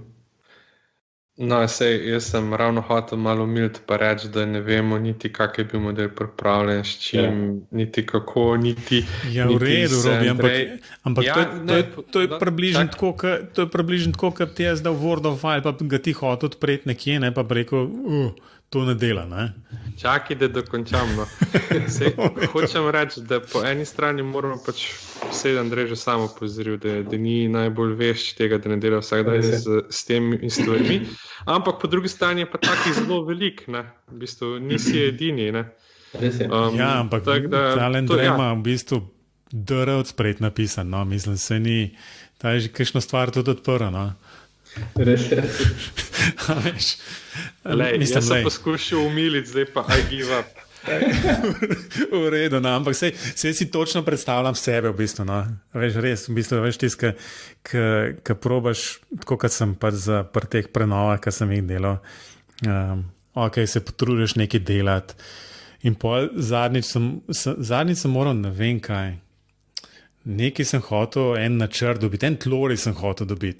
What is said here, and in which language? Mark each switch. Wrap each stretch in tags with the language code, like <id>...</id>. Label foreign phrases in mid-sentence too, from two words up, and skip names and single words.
<sl>No, jaz sem ravno hotel malo umiriti pa reči, da ne vemo niti, kak je bil model pripravljen, s čim, niti kako, niti... Ja, v redu, Robi, ampak to je približno tako, kot ti jaz dal</sl> <en>Word of file,</en> <sl>pa ga ti hotel odpreti nekje, ne, pa bi rekel, to ne dela, ne? Čakaj, da dokončam, no. Hočem reči, da po eni strani moramo pač vse Andrej že samo opozoril, da ni najbolj vešč tega, da ne dela vsak dan s temi stvarmi, ampak po drugi strani je pa taki zelo velik, ne? V bistvu nisi edini, ne? Ja, ampak Andrej ima v bistvu DR od spred napisan, no, mislim, se ni, ta je že kakšno stvar tudi odprla, no. Res je. Jaz sem poskušal umiliti, zdaj pa</sl> <en>I give up.</en> <sl>V redu, no, ampak sej si točno predstavljam sebe v bistvu, no. Veš, res, v bistvu, veš tisto, ki probaš, tako kot sem pa pri teh prenovah, ki sem jih delal, se potrudiš nekaj delati in pol zadnjič sem moral, ne vem kaj, nekaj sem hotel, en načrt dobiti, en tlori sem hotel dobiti.</sl>